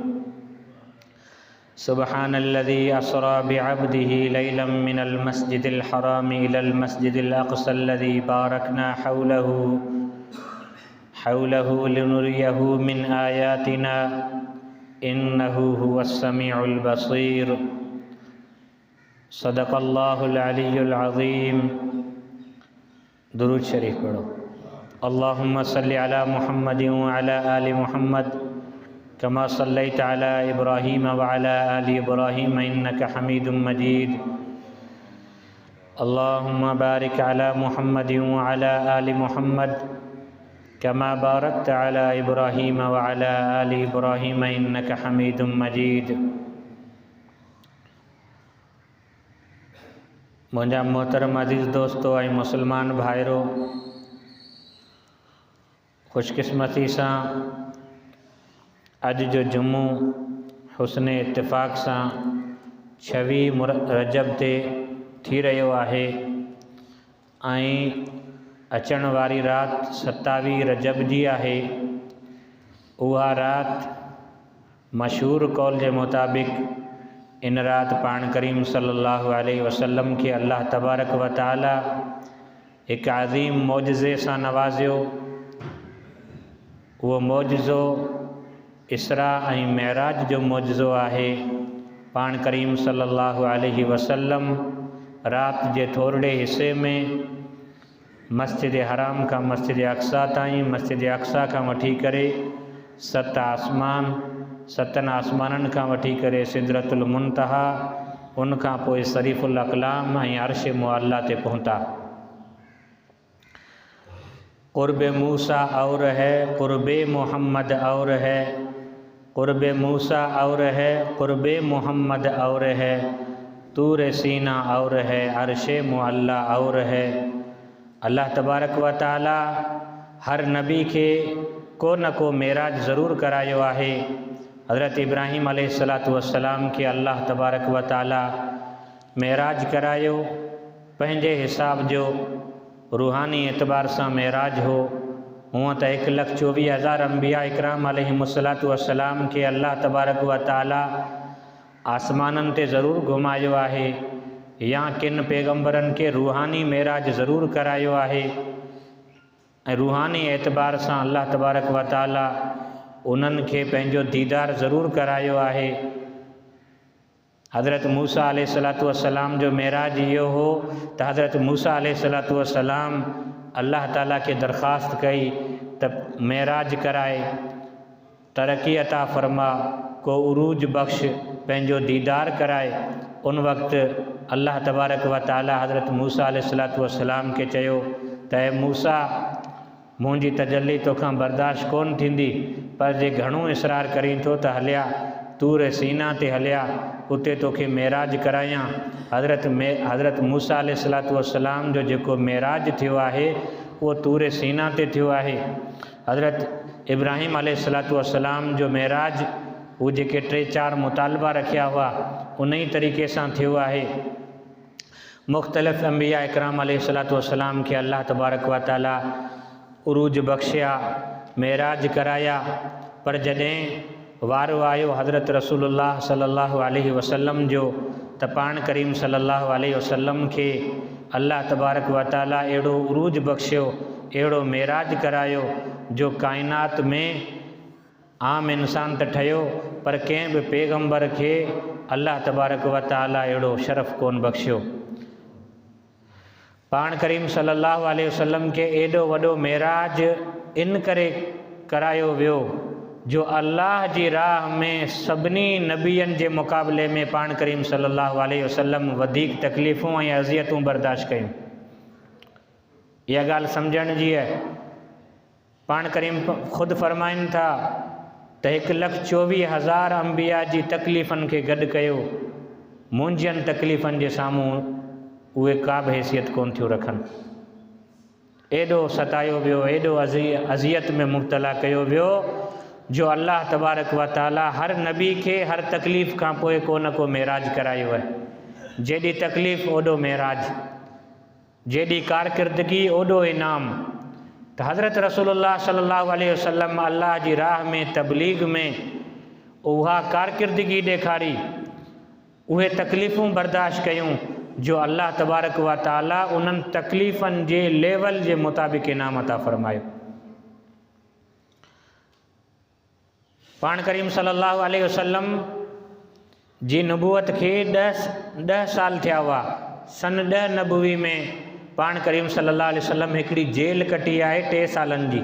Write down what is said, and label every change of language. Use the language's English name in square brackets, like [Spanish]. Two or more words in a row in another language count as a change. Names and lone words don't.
[Arabic] سبحان الذي أسرى بعبده ليلا من المسجد الحرام إلى المسجد الأقصى الذي باركنا حوله لنريه من آياتنا إنه هو السميع البصير. صدق الله العلي العظيم. [Urdu] درود شریف پڑھو. [Arabic] اللهم صل على محمد وعلى آل محمد كما صليت على إبراهيم وعلى آل إبراهيم إنك حميد مجيد. اللهم بارك على محمد وعلى آل محمد كما باركت على إبراهيم وعلى آل إبراهيم إنك حميد مجيد. [Sindhi] मुंहिंजा मोहतरम अज़ीज़ दोस्तों ऐं मुसलमान भाइरो, ख़ुशकिस्मती सां अॼु जो जुमो हुस्ने इत्तिफ़ाक़ सां 26 रजब ते थी रहियो आहे ऐं अचण वारी राति 27 रजब जी आहे। उहा राति मशहूर कौल जे मुताबिक़ इन राति पाण करीम [Arabic] صلى الله عليه وسلم [Sindhi] खे [Arabic] الله تبارك وتعالى [Sindhi] हिकु अज़ीम मौजज़े सां नवाज़ियो। उहो मौजज़ो इसरा ऐं मेराज जो मौजज़ो आहे। पाण करीम [Arabic] صلى الله عليه وسلم [Sindhi] राति जे थोरड़े हिस्से में मस्जिद हराम खां मस्जिद अक़सा ताईं, मस्जिद अक़सा खां वठी करे 7 आसमाननि खां वठी करे सिदरतुल मुंतहा, उन खां पोइ शरीफ़ुल अक़लाम ऐं अर्श मुअल्ला ते पहुता। [Urdu] قرب موسیٰ اور ہے قرب محمد اور ہے، قرب موسیٰ اور ہے قرب محمد اور ہے، طور سینا اور ہے عرش معلیٰ اور ہے. [Arabic] الله تبارك وتعالى [Sindhi] हर नबी खे को न को मेराज ज़रूर करायो आहे। हज़रत इब्राहीम [Arabic] عليه الصلاة والسلام [Sindhi] खे [Arabic] الله تبارك وتعالى [Sindhi] मेराज करायो। पंहिंजे हिसाब जो रूहानी एतबार सां मेराज हो। हूअं त 1,24,000 अंबिया इकराम [Arabic] عليهم الصلاة والسلام [Sindhi] खे [Arabic] الله تبارك وتعالى [Sindhi] आसमाननि ते ज़रूर घुमायो आहे, या किन पैगंबरनि खे रूहानी मेराज ज़रूर करायो आहे। ऐं रूहानी एतबार सां [Arabic] الله تبارك وتعالى [Sindhi] उन्हनि खे पंहिंजो दीदार ज़रूर करायो आहे। हज़रत मूसा [Arabic] عليه الصلاة والسلام [Sindhi] जो मेराज इहो हो त हज़रत मूसा [Arabic] عليه الصلاة والسلام [Sindhi] अल्लाह ताला खे दरख़्वास्त कई त मेराज कराए, तरक़ी अता फ़रमा, को उरूज बख़्श, पंहिंजो दीदार कराए। उन वक़्तु [Arabic] الله تبارك وتعالى [Sindhi] हज़रत मूसा [Arabic] عليه الصلاة والسلام [Sindhi] खे चयो त ऐं मूसा, मुंहिंजी तजल्ली तोखां बर्दाश्त कोन थींदी, पर जे घणो इसरार करीं थो त हलिया तूर सीना ते हलिया, उते तोखे मेराज करायां। हज़रत मूसा [Arabic] عليه الصلاة والسلام [Sindhi] जो जेको मेराज थियो आहे उहो तूर सीना ते थियो आहे। हज़रत इब्राहीम [Arabic] عليه الصلاة والسلام [Sindhi] जो मेराज, हू जेके 3-4 मुतालबा रखिया हुआ उन ई तरीक़े सां थियो आहे। मुख़्तलिफ़ अंबिया इकराम [Arabic] عليه الصلاة والسلام [Sindhi] खे [Arabic] الله تبارك وتعالى [Sindhi] उरूज बख़्शिया, मेराज कराया, पर जॾहिं वारो आयो हज़रत रसूलुल्लाह [Arabic] صلى الله عليه وسلم [Sindhi] जो त पाण करीम [Arabic] صلى الله عليه وسلم [Sindhi] खे [Arabic] الله تبارك وتعالى [Sindhi] अहिड़ो उरूज बख़्शियो, अहिड़ो मेराज करायो जो काइनात में आम इंसान त ठहियो पर कंहिं बि पैगंबर खे [Arabic] الله تبارك وتعالى [Sindhi] अहिड़ो शरफ़ कोन बख़्शियो। पाण करीम [Arabic] صلى الله عليه وسلم [Sindhi] खे एॾो वॾो मेराज इन करे करायो वियो जो अल्लाह जी राह में सभिनी नबियनि जे मुक़ाबले में पाण करीम [Arabic] صلى الله عليه وسلم [Sindhi] वधीक तकलीफ़ूं ऐं अज़ियतूं बर्दाश्त कयूं। इहा ॻाल्हि सम्झण जी आहे। पाण करीम ख़ुदि फरमाइनि था त 1,24,000 अंबिया जी तकलीफ़ुनि खे गॾु कयो, मुंहिंजनि तकलीफ़ुनि जे साम्हूं उहे का बि हैसियत कोन थियूं रखनि। एॾो सतायो वियो, एॾो अज़ियत में मुब्तला कयो वियो जो [Arabic] الله تبارك وتعالى [Sindhi] हर नबी खे हर तकलीफ़ खां पोइ को न को मेराज करायो आहे। जेॾी तकलीफ़ ओॾो मेराज, जेॾी कारकिरदगी ओॾो इनाम। त हज़रत रसूलुल्लाह [Arabic] صلى الله عليه وسلم [Sindhi] अल्लाह जी राह में तबलीग में उहा कारकिरदगी ॾेखारी, उहे तकलीफ़ूं बर्दाश्त कयूं जो [Arabic] الله تبارك وتعالى [Sindhi] उन्हनि तकलीफ़ुनि जे लेवल जे मुताबिक़ इनाम अता फ़रमायो। पाण करीम [Arabic] صلى الله عليه وسلم [Sindhi] जी नबूअत खे 10 साल थिया हुआ। सन 10 नबवी में पाण करीम [Arabic] صلى الله عليه وسلم [Sindhi] हिकिड़ी जेल कटी आहे 3 सालनि जी।